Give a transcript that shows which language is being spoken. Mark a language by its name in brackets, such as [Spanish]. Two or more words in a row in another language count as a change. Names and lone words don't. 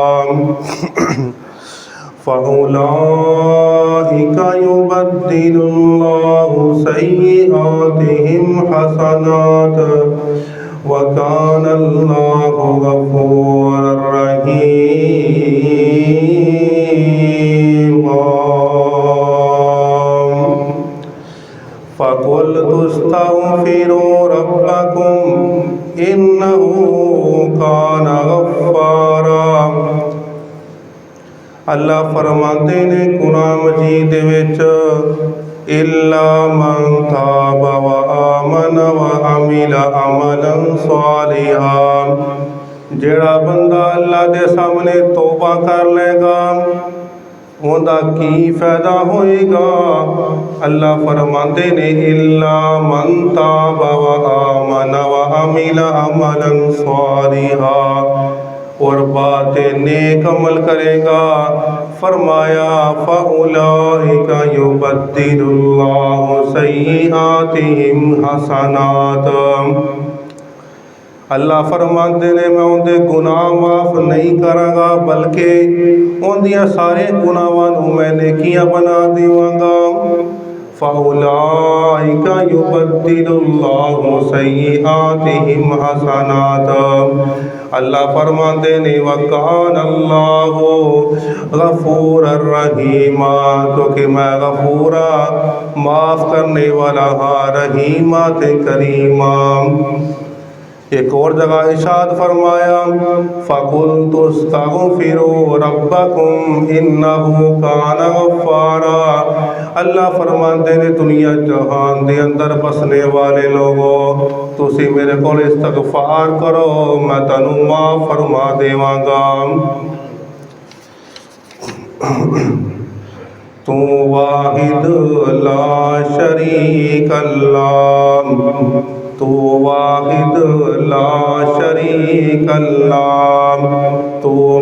[Arabic] فأولئك يبدل الله سيئاتهم حسنات وكان الله غفورا رحيما فقلت استغفروا ربكم إنه كان غفارا। [Punjabi] اللہ فرماتے نے قرآن مجید وچ [Arabic] إلا من تاب وآمن وعمل عملا صالحا, [Punjabi] جیہڑا بندہ اللہ دے سامنے توبہ کر لے گا اونکا کی فائدہ ہوئے گا. اللہ فرماتے نے [Arabic] إلا من تاب وآمن وعمل عملا صالحا, [Urdu] اور بات نیک عمل کرے گا. [Punjabi] فرمایا [Arabic] فأولئك يبدل الله سيئاتهم حسنات, [Punjabi] اللہ فرماتے نے میں انکے گناہ معاف نہیں کراں گا بلکہ اندیاں سارے گناہاں نوں میں نیکیاں بنا دیواں گا. [Arabic] فأولئك يبدل الله سيئاتهم حسنات, [Punjabi] اللہ فرماتے نے [Arabic] وكان الله غفورا رحيما, [Punjabi] کیونکہ میں غفورا معاف کرنے والا ہاں، رحیما تے کریما. اک اور جگہ ارشاد فرمایا [Arabic] فقلت استغفروا ربكم إنه كان غفارا, [Punjabi] اللہ فرماتے نے دنیا جہان دے اندر بسنے والے لوگوں تسی میرے کو استغفار کرو میں تنوں معاف فرما دیواں گا. [Arabic] تو واحد لا شريك الله، تو واحد لا شريك الله، تو वाहिद ला शरीक अल्लाह, तू